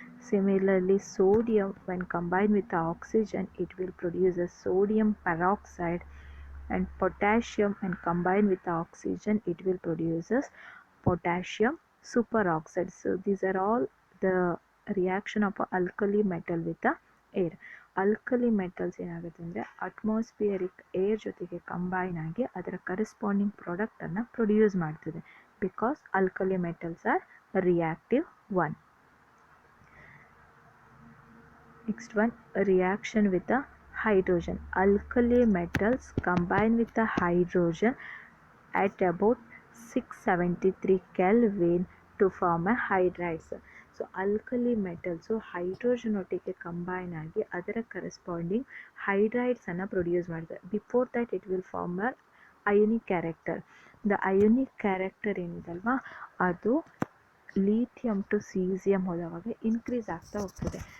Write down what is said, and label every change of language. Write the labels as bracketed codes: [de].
[en] Similarly, sodium when combined with the oxygen it will produces sodium peroxide, and potassium when combined with the oxygen it will produces potassium superoxide. So these are all the reaction of alkali metal with the air. [kn] Alkali metals ಏನಾಗುತ್ತೆ ಅಂದರೆ atmospheric air ಜೊತೆಗೆ combine ಆಗಿ ಅದರ corresponding ಪ್ರಾಡಕ್ಟನ್ನು produce ಮಾಡ್ತದೆ, [en] Because alkali metals are reactive one. Next one, reaction with the hydrogen. Alkali metals combine with the hydrogen at about 673 Kelvin to form a hydrides. [kn] So alkali metals hydrogen ಒಟ್ಟಿಗೆ combine ಆಗಿ ಅದರ corresponding ಹೈಡ್ರೈಡ್ಸನ್ನು produce ಮಾಡ್ತಾರೆ. [en] Before that it will form a ionic character. [kn] The ionic character ಏನಿದಲ್ವಾ ಅದು lithium to caesium ಹೋದವಾಗ increase ಆಗ್ತಾ ಹೋಗ್ತದೆ.